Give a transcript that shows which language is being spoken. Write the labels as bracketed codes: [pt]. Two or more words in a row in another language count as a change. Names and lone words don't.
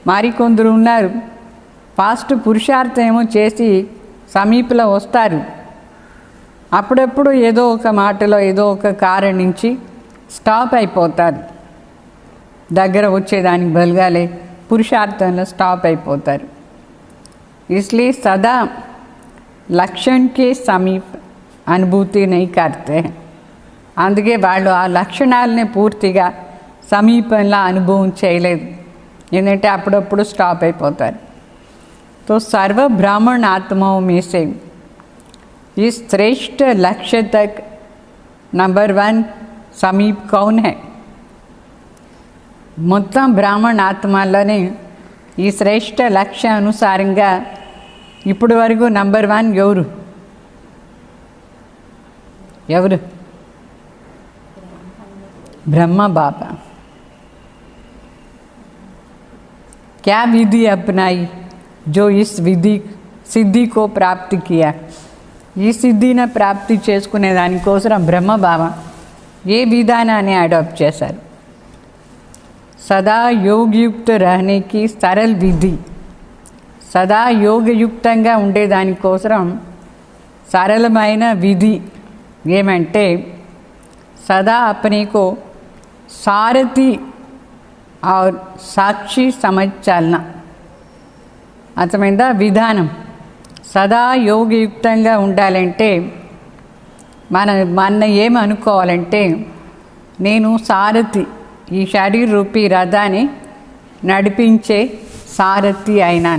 [te] మరికొందరు ఉన్నారు ఫాస్ట్ పురుషార్థం ఏమో చేసి సమీపంలో వస్తారు, అప్పుడప్పుడు ఏదో ఒక మాటలో ఏదో ఒక కారణం నుంచి స్టాప్ అయిపోతారు, దగ్గర వచ్చేదానికి బలగాలే పురుషార్థంలో స్టాప్ అయిపోతారు. [hi] इसलिए सदा लक्षण के समीप अनुभूति नहीं करते. [te] అందుకే వాళ్ళు ఆ లక్షణాలని పూర్తిగా సమీపంలో అనుభవం చేయలేదు, ఎందుకంటే అప్పుడప్పుడు స్టాప్ అయిపోతారు. [hi] तो सर्व ब्राह्मण आत्माओं में से इस श्रेष्ठ लक्ष्य तक नंबर 1 समीप कौन है? [te] మొత్తం బ్రాహ్మణ ఆత్మలోనే ఈ శ్రేష్ఠ లక్ష్య అనుసారంగా ఇప్పటి వరకు నంబర్ 1 ఎవరు? ఎవరు? [hi] ब्रह्म बाबा. क्या विधि अपनाई जो इस विधि సిద్ధి को प्राप्त किया? [te] ఈ సిద్ధిని ప్రాప్తి చేసుకునే దానికోసం బ్రహ్మ బాబా ఏ విధానాన్ని అడాప్ట్ చేశారు? [hi] सदा योगयुक्त रहने की सरल विधि. [te] సదా యోగయుక్తంగా ఉండేదానికోసం సరళమైన విధి ఏమంటే [hi] सदा अपने को सारथी और साक्षी समझ चलना. [te] అర్థమైందా విధానం? సదా యోగయుక్తంగా ఉండాలంటే మన ఏమనుకోవాలంటే నేను సారథి, ఈ శరీర రూపీ రథాన్ని నడిపించే సారథి అయినాను.